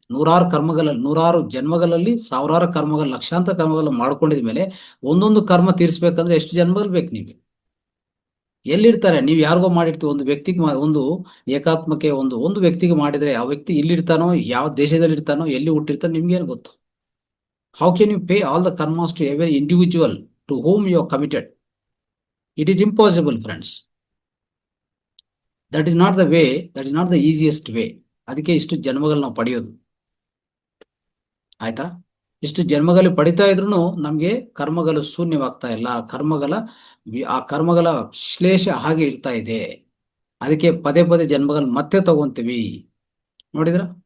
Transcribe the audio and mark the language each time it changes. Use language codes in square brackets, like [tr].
[kn] ನೂರಾರು ಜನ್ಮಗಳಲ್ಲಿ ಸಾವಿರಾರು ಕರ್ಮಗಳು, ಲಕ್ಷಾಂತರ ಕರ್ಮಗಳು ಮಾಡ್ಕೊಂಡಿದ ಮೇಲೆ ಒಂದೊಂದು ಕರ್ಮ ತೀರಿಸ್ಬೇಕಂದ್ರೆ ಎಷ್ಟು ಜನ್ಮಗಳು ಬೇಕು ನಿಮಗೆ? ಎಲ್ಲಿರ್ತಾರೆ? ನೀವು ಯಾರಿಗೋ ಮಾಡಿರ್ತೀವಿ ಒಂದು ವ್ಯಕ್ತಿಗೆ, ಒಂದು ಏಕಾತ್ಮಕ್ಕೆ ಒಂದು ಒಂದು ವ್ಯಕ್ತಿಗೆ ಮಾಡಿದ್ರೆ ಆ ವ್ಯಕ್ತಿ ಇಲ್ಲಿರ್ತಾನೋ, ಯಾವ ದೇಶದಲ್ಲಿ ಇರ್ತಾನೋ, ಎಲ್ಲಿ ಹುಟ್ಟಿರ್ತಾನೋ ನಿಮ್ಗೇನು ಗೊತ್ತು? [en] How can you pay all the karmas to every individual to whom you are committed? It is impossible, friends. That is not the way, that is not the easiest way. [kn] ಅದಕ್ಕೆ ಇಷ್ಟು ಜನ್ಮಗಳು ನಾವು ಪಡೆಯೋದು. ಆಯ್ತಾ? ಇಷ್ಟು ಜನ್ಮಗಳು ಪಡಿತಾ ಇದ್ರು ನಮಗೆ ಕರ್ಮಗಳು ಶೂನ್ಯವಾಗ್ತಾ ಇಲ್ಲ. ಆ ಕರ್ಮಗಳ ಶ್ಲೇಷ ಹಾಗೆ ಇರ್ತಾ ಇದೆ. ಅದಕ್ಕೆ ಪದೇ ಪದೇ ಜನ್ಮಗಳು ಮತ್ತೆ ತಗೊಂತೀವಿ. ನೋಡಿದ್ರ?